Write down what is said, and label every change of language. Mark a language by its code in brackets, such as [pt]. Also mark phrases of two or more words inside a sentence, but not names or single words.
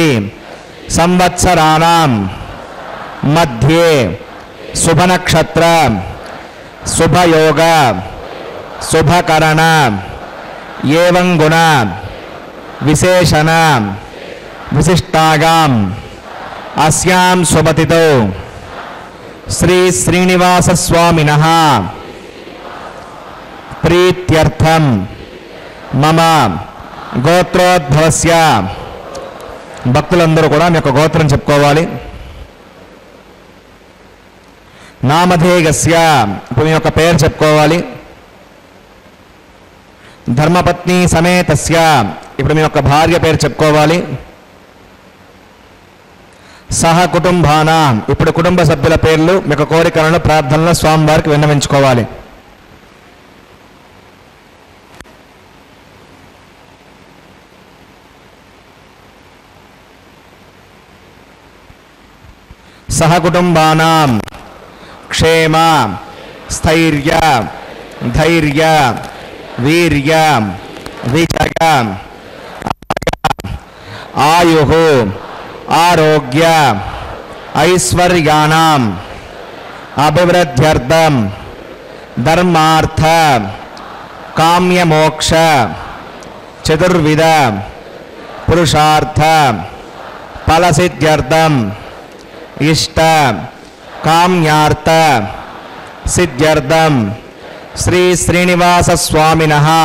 [sa] संवत्सराणां मध्ये शुभनक्षत्र शुभयोग शुभकरण एवं गुण विशेषण विशिष्टागाम अस्यां सुमतितो श्री श्रीनिवास स्वामिनः प्रीत्यर्थम मम गोत्रोद्भवस्य [te] భక్తులందరూ కూడా మీ యొక్క గోత్రం చెప్పుకోవాలి. నామధేయస్య ఇప్పుడు మీ యొక్క పేరు చెప్పుకోవాలి. [sa] ధర్మపత్ని సమేతస్య [te] ఇప్పుడు మీ యొక్క భార్య పేరు చెప్పుకోవాలి. [sa] సహ కుటుంబానాం [te] ఇప్పుడు కుటుంబ సభ్యుల పేర్లు మీ యొక్క కోరికలను ప్రార్థనలు స్వామివారికి విన్నవించుకోవాలి. [sa] सह कुटुंबानां क्षेम स्थैर्य धैर्य वीर्य विजय आयुः आरोग्य ऐश्वर्याणाम् अभिवृद्ध्यर्थं धर्मार्थ కామ్యమోక్ష చతుర్విధ పురుషార్థ ఫలసిద్ధ్యర్థం ఇష్ట కామ్యార్థ సిద్ధ్యర్థం శ్రీ శ్రీనివాస స్వామినః